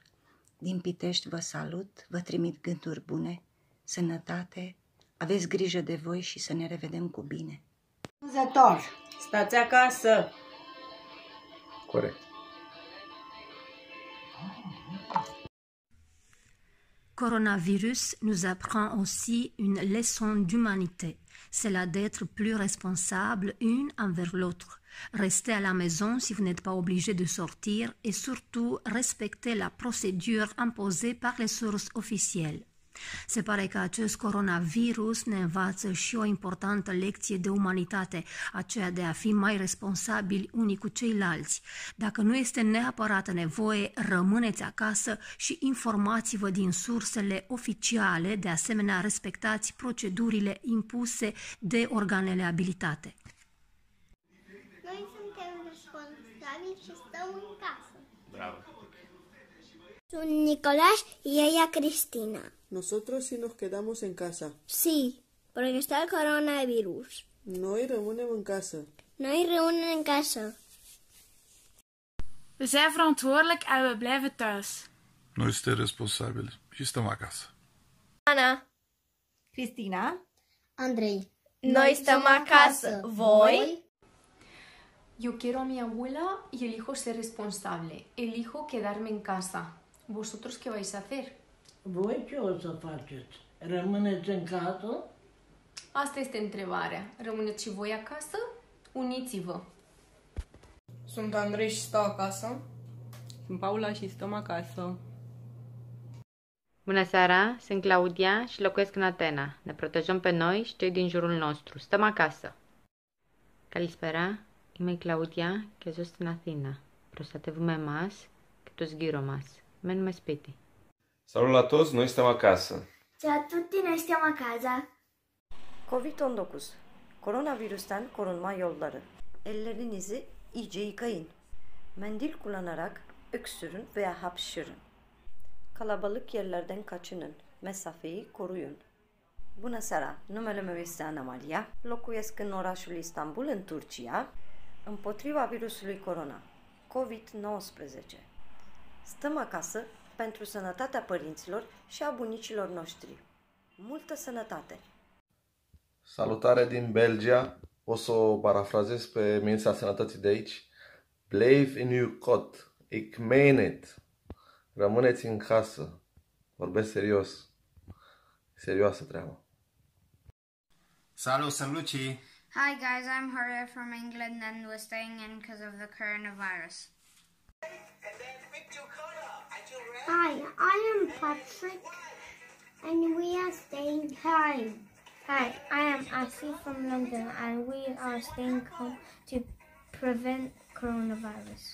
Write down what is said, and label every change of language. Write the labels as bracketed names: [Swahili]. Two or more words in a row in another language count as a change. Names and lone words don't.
[Romanian] Din Pitești vă salut, vă trimit gânduri bune, sănătate, aveți grijă de voi și să ne revedem cu bine. Vânzător, stați acasă! Corect. [French] Coronavirus nous apprend aussi une leçon d'humanité, celle d'être plus responsable une envers l'autre. Restez à la maison si vous n'êtes pas obligé de sortir et surtout respectez la procédure imposée par les sources officielles. [Romanian] Se pare că acest coronavirus ne învață și o importantă lecție de umanitate, aceea de a fi mai responsabili unii cu ceilalți. Dacă nu este neapărat nevoie, rămâneți acasă și informați-vă din sursele oficiale, de asemenea respectați procedurile impuse de organele abilitate. Noi suntem responsabili și stăm în casă. Bravo! [Spanish] Sunt Nicolás y ella Cristina. Nosotros sí nos quedamos en casa. Sí, porque está el coronavirus. [Romanian] Noi rămânem în casă. Noi rămânem în casă. [Dutch] We zijn verantwoordelijk en we blijven thuis. [Romanian] Noi suntem responsabili și stăm acasă. Ana. Cristina. Andrei. Noi stăm acasă. Voi? [Spanish] Yo quiero a mi abuela y elijo ser responsable. Elijo quedarme en casa. ¿Vosotros qué vais a hacer? [Romanian] voi ce o să faceți? Rămâneți în casă? Asta este întrebarea. Rămâneți și voi acasă? Uniți-vă! Sunt Andrei și stau acasă. Sunt Paula și stăm acasă. Bună seara, sunt Claudia și locuiesc în Atena. Ne protejăm pe noi și cei din jurul nostru. Stăm acasă. [Greek] Καλησπέρα, είμαι η Claudia και ζω στην Αθήνα. Προστατεύουμε εμάς και τους γύρω μας. Μένουμε σπίτι. [Romanian] Salut la toți, noi stăm acasă. [Italian] Ciao a tutti, noi stiamo a casa. [Turkish] Covid-19, koronavirüsten korunma yolları. Ellerinizi iyice yıkayın. Mendil kullanarak öksürün veya hapşırın. Kalabalık yerlerden kaçının. Mesafeyi koruyun. [Romanian] Bună seara, numele meu este Ana Maria, locuiesc în orașul Istanbul, în Turcia, împotriva virusului corona, COVID-19. Stăm acasă pentru sănătatea părinților și a bunicilor noștri. Multă sănătate! Salutare din Belgia. O să o parafrazez pe ministra sănătății de aici. [Dutch] Blijf in uw kot. Ik meen it. [Romanian] Rămâneți în casă. Vorbesc serios. Serioasă treaba. Salut, sunt Luci. [English] Hi guys, I'm Harya from England and we're staying in because of the coronavirus. Hi, I am Patrick and we are staying home. Hi, I am Ashley from London and we are staying home to prevent coronavirus.